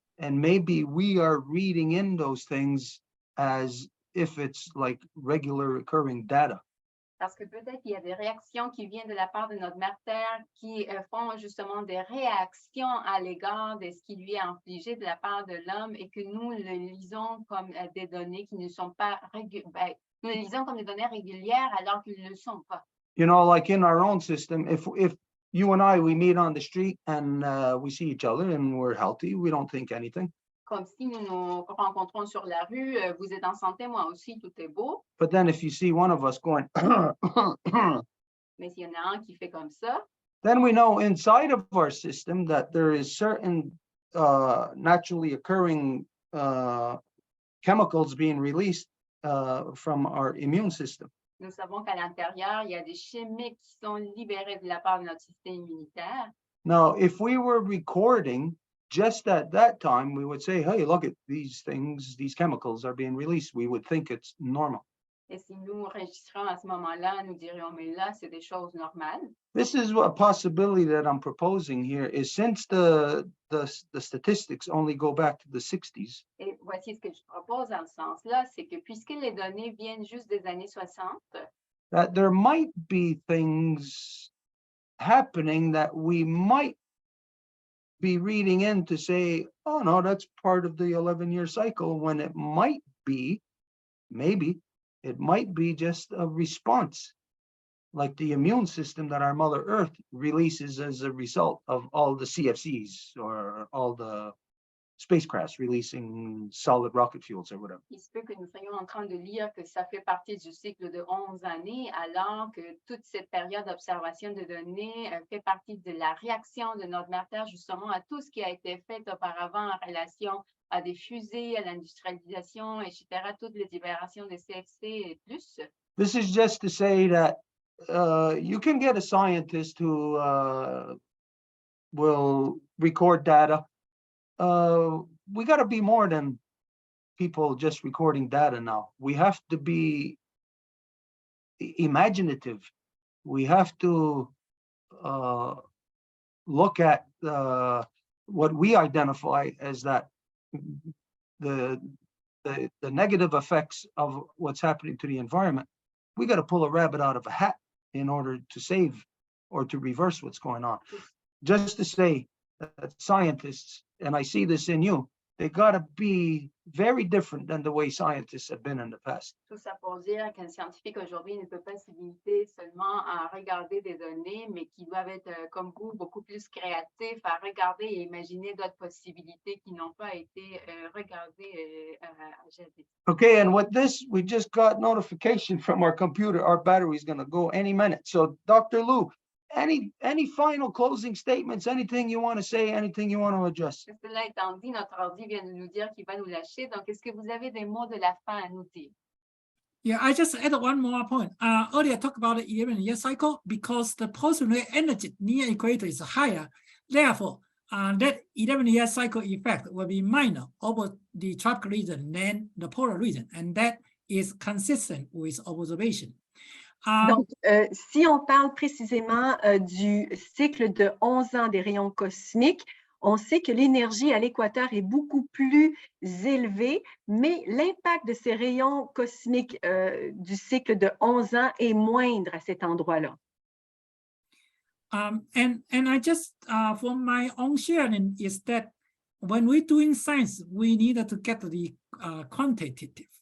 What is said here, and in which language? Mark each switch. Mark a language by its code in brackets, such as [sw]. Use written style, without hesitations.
[en] And maybe we are reading in those things as if it's like regular recurring data. [fr] Parce que peut-être qu'il y a des réactions qui viennent de la part de notre mère Terre qui font justement des réactions à l'égard de ce qui lui est infligé de la part de l'homme et que nous le lisons comme des données qui ne sont pas nous le lisons comme des données régulières alors qu'ils ne le sont pas. [en] You know, like in our own system, if you and I, we meet on the street and we see each other and we're healthy, we don't think anything. [fr] Comme si nous nous rencontrons sur la rue, vous êtes en santé, moi aussi, tout est beau. [en] But then if you see one of us going, [fr] Mais s'il y en a un qui fait comme ça, [en] then we know inside of our system that there is certain naturally occurring chemicals being released from our immune system. [fr] nous savons qu'à l'intérieur, il y a des chimiques qui sont libérés de la part de notre système immunitaire. [en] Now, if we were recording just at that time, we would say, hey, look at these things, these chemicals are being released. We would think it's normal. [fr] Et si nous enregistrons à ce moment-là, nous dirions, mais là, c'est des choses normales. [en] This is a possibility that I'm proposing here is since the statistics only go back to the 60s. [fr] Et voici ce que je propose dans ce sens-là, c'est que puisque les données viennent juste des années 60, [en] That there might be things happening that we might be reading in to say, oh no, that's part of the 11-year cycle, when it might be, maybe, it might be just a response like the immune system that our Mother Earth releases as a result of all the CFCs or all the spacecrafts releasing solid rocket fuels or whatever. [fr] Il se peut que nous soyons en train de lire que ça fait partie du cycle de 11 années, alors que toute cette période d'observation de données fait partie de la réaction de notre mère Terre justement à tout ce qui a été fait auparavant en relation à des fusées, à l'industrialisation, etc., toutes les libérations de CFC et plus. [en] This is just to say that you can get a scientist who will record data. We got to be more than people just recording data now. We have to be imaginative. We have to look at what we identify as that the negative effects of what's happening to the environment. We got to pull a rabbit out of a hat in order to save or to reverse what's going on. Just to say that scientists, and I see this in you, they got to be very different than the way scientists have been in the past. [fr] Tout ça pour dire qu'un scientifique aujourd'hui ne peut pas se limiter seulement à regarder des données, mais qui doivent être, comme vous, beaucoup plus créatifs, à regarder et imaginer d'autres possibilités qui n'ont pas été regardées jadis. [en] Okay, and with this, we just got notification from our computer, our battery is going to go any minute. So Dr. Lou, any final closing statements, anything you want to say, anything you want to address? [fr] Cela étant dit, notre ordi vient de nous dire qu'il va nous lâcher. Donc, est-ce que vous avez des mots de la fin à nous dire? [en] Yeah, I just add one more point. Earlier I talked about the 11-year cycle because the post-lunar energy near equator is higher. Therefore, that 11-year cycle effect will be minor over the tropical region than the polar region, and that is consistent with observation. [fr] Donc, si on parle précisément du cycle de 11 ans des rayons cosmiques, on sait que l'énergie à l'équateur est beaucoup plus élevée, mais l'impact de ces rayons cosmiques du cycle de 11 ans est moindre à cet endroit-là. [en] And I just, for my own sharing, is that when we're doing science, we need to get the quantitative.